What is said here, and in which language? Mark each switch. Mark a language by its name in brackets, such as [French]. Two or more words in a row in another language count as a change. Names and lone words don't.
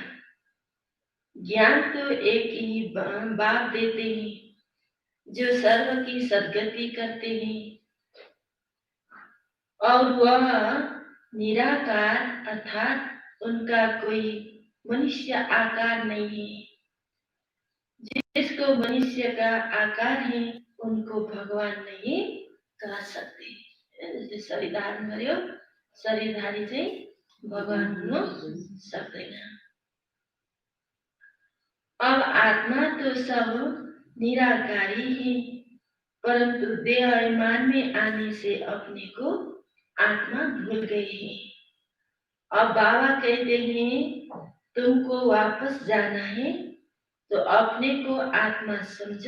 [Hindi] ज्ञान तो एक ही बाप देते हैं जो सर्व की सद्गति करते हैं, और वह निराकार अर्थात उनका कोई मनुष्य आकार नहीं है। जिसको मनुष्य का आकार है उनको भगवान नहीं कह सकते। [Nepali] जसले शरीर धारण गर्यो शरीरधारी चाहिँ भगवान हुन सक्दैन। [Hindi] अब आत्मा तो सब निराकारी है, परंतु देह अभिमान में आने से अपने को आत्मा भूल गए हैं। अब बाबा कहते हैं तुमको वापस जाना है तो अपने को आत्मा समझो।